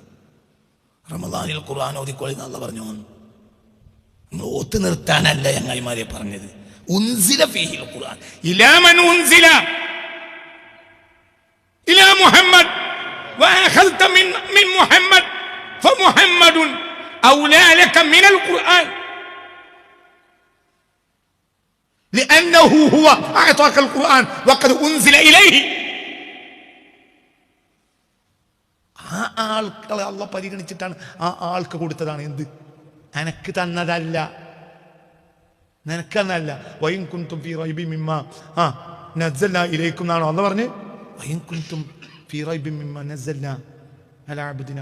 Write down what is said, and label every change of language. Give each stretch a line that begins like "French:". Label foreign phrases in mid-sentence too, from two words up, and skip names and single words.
Malayalam: റമദാനിൽ ഖുർആൻ ഓതിക്കൊള്ളി എന്നല്ല പറഞ്ഞു. നിങ്ങൾ ഒത്തു നിർത്താനല്ല ചങ്ങായിമാരെ പറഞ്ഞത്.
Arabic: أنزل فيه القرآن إلى من أنزل إلى محمد وأخذت من محمد فمحمد أولى لك من القرآن لأنه هو أعطاك القرآن وقد أنزل إليه.
Malayalam: ആ ആൾക്കളെ അള്ള പരിഗണിച്ചിട്ടാണ് ആ ആൾക്ക് കൊടുത്തതാണ്. എന്ത്? എനക്ക് തന്നതല്ല, നിനക്ക് തന്നതല്ല.
Arabic: وإن كنتم في ريب مما نزلنا إليكم
Malayalam: എന്നാണോ അള്ള പറഞ്ഞ്?
Arabic: وإن كنتم في ريب مما نزلنا على عبدنا.